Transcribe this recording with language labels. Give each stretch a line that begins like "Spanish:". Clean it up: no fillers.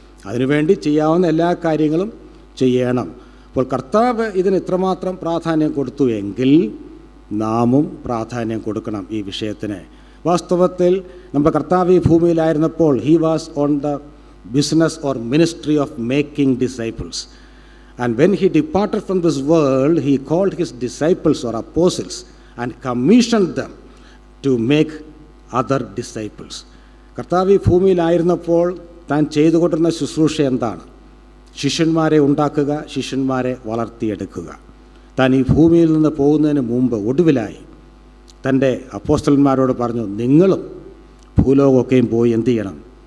Malayalam: അതിനുവേണ്ടി ചെയ്യാവുന്ന എല്ലാ കാര്യങ്ങളും ചെയ്യണം. അപ്പോൾ കർത്താവ് ഇതിന് ഇത്രമാത്രം പ്രാധാന്യം കൊടുത്തു എങ്കിൽ നാമും പ്രാധാന്യം കൊടുക്കണം ഈ വിഷയത്തിന്. വാസ്തവത്തിൽ നമ്മുടെ കർത്താവ് ഈ ഭൂമിയിലായിരുന്നപ്പോൾ
English: He was on the business or ministry of making disciples. And when he departed from this world, he called his disciples or apostles and commissioned them to make other disciples.
Malayalam: കർത്താവ് ഈ ഭൂമിയിലായിരുന്നപ്പോൾ താൻ ചെയ്തുകൊണ്ടിരുന്ന ശുശ്രൂഷ എന്താണ്? ശിഷ്യന്മാരെ ഉണ്ടാക്കുക, ശിഷ്യന്മാരെ വളർത്തിയെടുക്കുക. താൻ ഈ ഭൂമിയിൽ നിന്ന് പോകുന്നതിന് മുമ്പ് ഒടുവിലായി തൻ്റെ അപ്പോസ്തലന്മാരോട് പറഞ്ഞു, നിങ്ങളും ഭൂലോകമൊക്കെയും പോയി എന്ത് ചെയ്യണം?